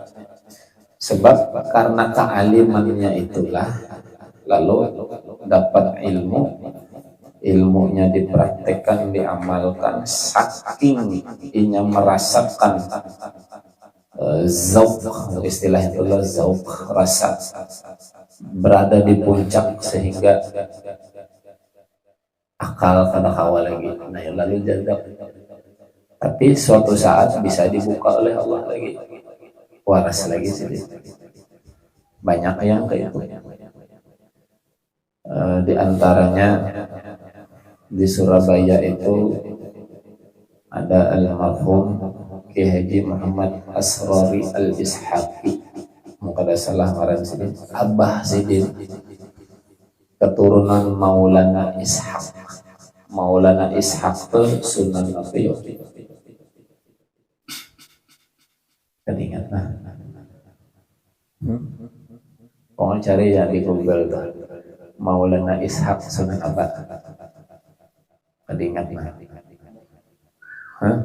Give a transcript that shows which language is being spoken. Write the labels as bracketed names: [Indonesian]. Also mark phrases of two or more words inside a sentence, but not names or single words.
[Indonesian] Sebab karena kealimannya itulah lalu dapat ilmunya dipraktekkan, diamalkan, saking inya merasakan zauq, istilah itulah zauq, rasa berada di puncak sehingga akal kada kawal lagi. Nah, lalu jadab. Tapi suatu saat bisa dibuka oleh Allah lagi, waras lagi sih. Banyak yang kayak itu. Di antaranya di Surabaya itu ada almarhum Ki Haji Muhammad Asrori Al-Ishaqi, mungkin salah ngaran Sidin, Abah Sidin, keturunan Maulana Ishaq. [Banjar] Maulana Ishaq tuh Sunan apa yo? Ketingat nah. [Indonesian] Pokoknya cari ya di Google tuh. Maulana Ishaq Sunan apa? [Banjar] Ketingat nah. Hah?